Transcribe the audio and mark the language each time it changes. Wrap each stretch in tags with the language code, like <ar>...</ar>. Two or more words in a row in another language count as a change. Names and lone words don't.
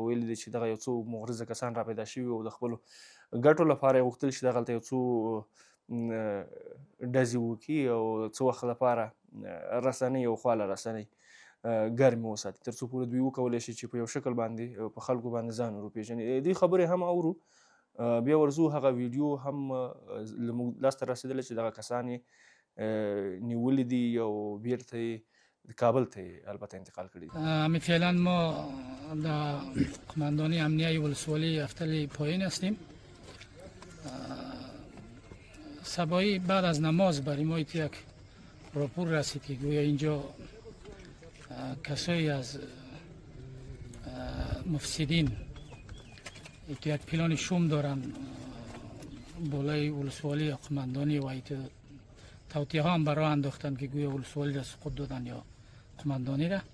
<ps>ویلي دی چې دغه یو څو مغرضه کسان را پیدا شوي او د خپلو ګټو لپاره یې غوښتل چې دغلته یو څو ډزې وکړي او څه وخت لپاره رسنۍ او خواله رسنۍ ګرمې وساتي تر څو پورې دوی وکولی شي چې په یو شکل باندې په خلکو باندې ځان ور وپېژني. دوی خبرې هم اورو بیا ورځو هغه ویډیو هم زموږ لاسته رسېدلی چې دغه کسان یې نیولي دي او بیرته یې کابل ته یې البته انتقال کړي دي.</ps> <fa>همین فعلا ما در قماندانی امنیه ولسوالی افتل پایین هستیم. صباحی بعد از نماز برای ما یک راپور رسید که گویا اینجا کسایی از مفسدین یک پلان شوم دارن بالای ولسوالی قماندانی و ایت توطئه ها هم برای انداختن که گویا ولسوالی را سقوط دادن یا قماندانی را.</fa>